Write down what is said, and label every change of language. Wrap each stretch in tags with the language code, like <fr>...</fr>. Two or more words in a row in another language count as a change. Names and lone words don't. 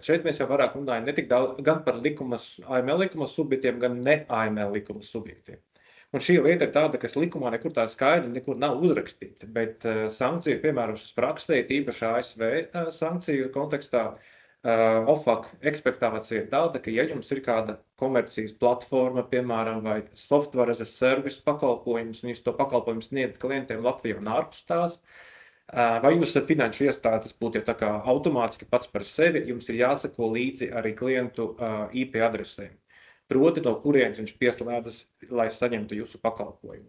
<lv>Šeit mēs jau vairāk runājam ne tik daudz gan par AML likuma subjektiem, gan ne AML likuma subjektiem. Un šī lieta ir tāda, kas likumā nekur tā skaidri nekur nav uzrakstīta, bet sankciju piemērošanas praksē, īpaši ASV sankciju kontekstā, OFAC ekspektācija ir tāda, ka ja jums ir kāda komercijas platforma, piemēram, vai</lv> <en>software as a service</en> <lv>pakalpojums, un jūs to pakalpojumu sniedzat klientiem Latvijā un ārpus tās, vai jūs esat finanšu iestādes, būtu jau tā kā automātiski pats par sevi, jums ir jāsako līdzi arī klientu IP adresēm. Proti, no kurienes viņš pieslēdzas, lai saņemtu jūsu pakalpojumu.</lv>